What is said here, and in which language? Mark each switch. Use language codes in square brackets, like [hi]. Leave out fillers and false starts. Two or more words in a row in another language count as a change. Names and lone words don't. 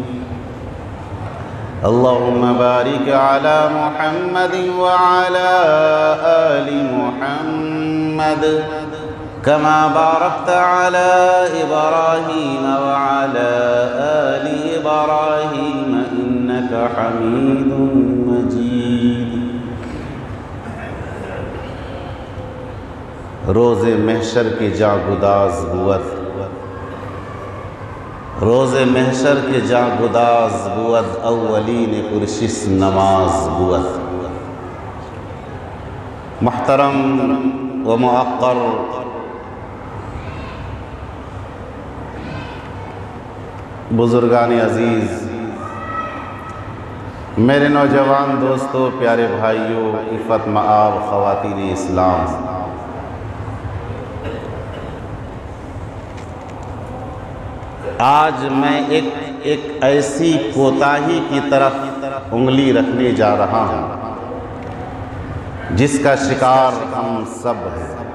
[ar] اللهم بارك على محمد وعلى آل محمد كما باركت على إبراهيم وعلى آل إبراهيم إنك حميد مجيد۔ [fa] روز محشر کے جاں گداز بود، روز محشر کے جاں گداز بود، اولین پرشش نماز بود۔ [ur] محترم و معقر بزرگان عزیز، میرے نوجوان دوستوں، پیارے بھائیوں، عفت مآب خواتین اسلام، آج میں ایک ایسی کوتاہی کی طرف انگلی رکھنے جا رہا ہوں جس کا شکار ہم سب ہیں۔